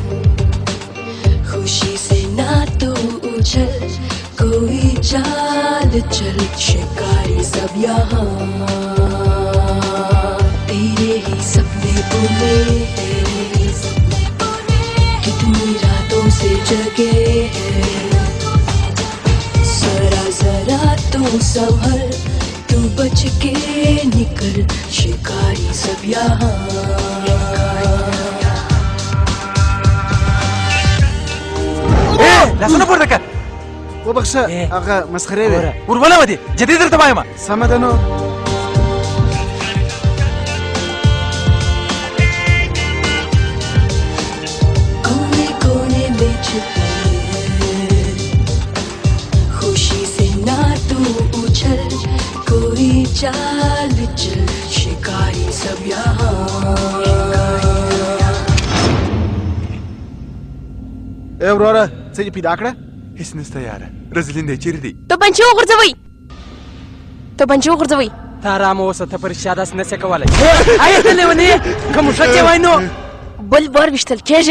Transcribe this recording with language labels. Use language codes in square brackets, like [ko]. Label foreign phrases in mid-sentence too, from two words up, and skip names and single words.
[hi] खुशी से ना तो उछल कोई चाल चल शिकारी सब यहाँ तेरे ही सपने बुने हैं कितनी रातों से जगे हैं जरा जरा तू संभल तू बच के निकल शिकारी सब यहाँ [ps] لاسونه پورته کړه وبخښه هغه مسخرې وې ورولوه دې جدي درته وایم سمه ده نو [hi] कोने कोने में छुपे खुशी से ना तू उछल कोई चाल चल शिकारी सब यहाँ [ps] ای وروره څه دې پیدا کړه هېڅ نسته یاره رزلین دی چیرې دی توپنچې وغورځوئ ته ارامه اوسه ته په رښتیا داسې نسې کولی آیا ته لیونی که موږک یې وای نو بل بار وشتل کېږي